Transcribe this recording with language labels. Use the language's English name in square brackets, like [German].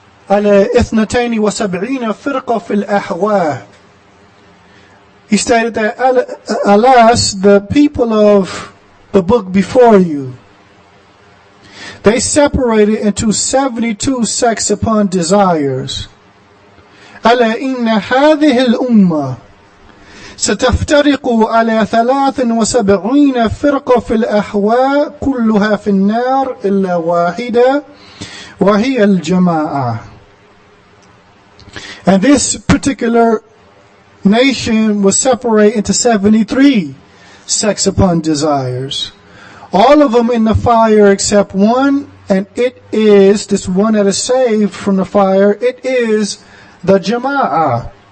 [Arabic] على 72 فرقة في الأهواء. [English] He stated that, alas, the people of the book before you, they separated into 72 sects upon desires. [Arabic] ألا إن هذه الأمة ستفترق على 73 فرقة في الأهواء كلها في النار إلا واحدة وهي الجماعة. [English] And this particular nation was separated into 73 sects upon desires. All of them in the fire except one, and it is, this one that is saved from the fire, it is the Jama'ah.